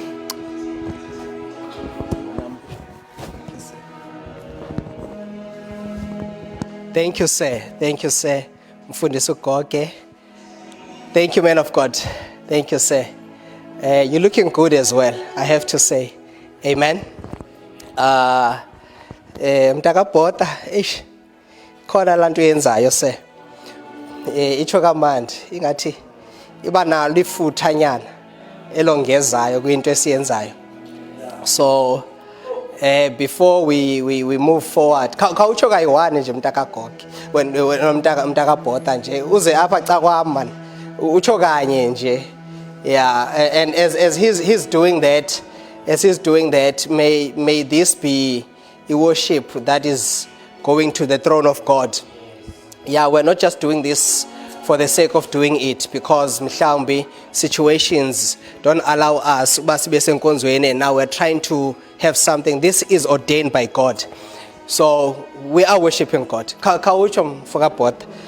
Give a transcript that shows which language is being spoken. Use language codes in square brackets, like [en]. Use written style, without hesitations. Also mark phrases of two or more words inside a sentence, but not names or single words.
[en] Thank you, sir. Thank you, sir. Mfundisi Goge. Thank you, man of God. Thank you, sir. You're looking good as well, I have to say. Amen. [xh] Mtakabhota, khona lanto yenzayo se itsho kamandi ingathi iba nalo ifuthanyana elongezayo kwinto esiyenzayo. [en] So before we move forward, [xh] khawutsho kayi-one nje mntakagoge mntakabhota nje uze apha ca kwam man utsho kanye nje. [en] Yeah, and as he's doing that, may this be a worship that is going to the throne of God. Yeah, we're not just doing this for the sake of doing it, because mhlawumbi situations don't allow us [xh] uba sibe senkonzweni, [en] and now we're trying to have something. This is ordained by God. So we are worshiping God. [xh] Khawutsho mfokabhota.